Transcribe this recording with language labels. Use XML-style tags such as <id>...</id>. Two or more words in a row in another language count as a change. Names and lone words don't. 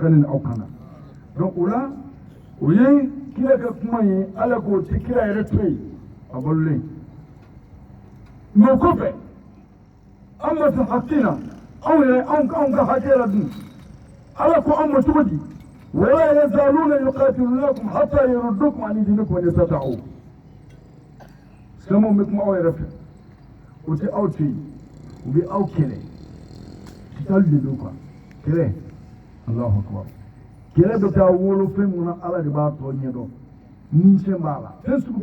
<bm>ka nin aw kan na donc o la o ye kira ka kuma ye ala k'o tɛ kira yɛrɛ to yen a balolen mɛ o kɔfɛ an ma sɔn hakilina anw ka hakɛ la dun ala ko an ma cogo di</bm> <ar>ولا يزالون يقاتلونكم حتى يردوكم عن دينكم إن استطاعوا</ar> <bm>silamɛw bɛ kuma aw yɛrɛ fɛ o tɛ aw to yen u bɛ aw kɛlɛ kitalu de don quoi kɛlɛ</bm> <ar>الله أكبر</ar> <bm>kɛlɛ bɛ taa wolo fɛn mun na ala de b'a tɔ ɲɛdɔn ninsɛn b'a la fɛn sugu</bm>